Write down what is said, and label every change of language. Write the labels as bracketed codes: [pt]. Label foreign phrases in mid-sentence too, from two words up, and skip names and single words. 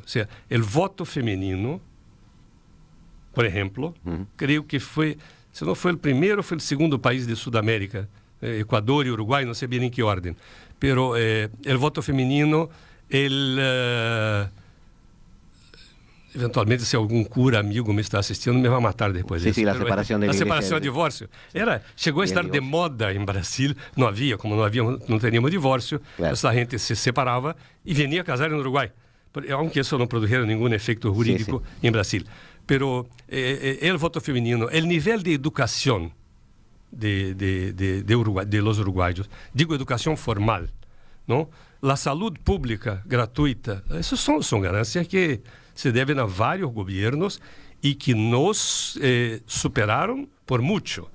[es] O sea, el voto femenino, por ejemplo, creo que fue, si no fue el primero, fue el segundo país de Sudamérica, Ecuador y Uruguay, no sé bien en qué orden, pero el voto femenino, eventualmente, si [pt] algum cura amigo me está assistindo, me vai matar depois disso. [es] Sí, la [pt] separação da A igreja. separação e divórcio. Chegou a estar de moda em Brasil, não teríamos divórcio, Claro. essa gente se separava e vinha casar no Uruguai. Aunque isso não produjera nenhum efeito jurídico em Brasil. [es] Pero el voto feminino, el nivel de educación de Uruguay, de los uruguayos, digo educación formal, ¿no? La salud pública gratuita, esas son ganancias que se deben a varios gobiernos y que nos superaron por mucho.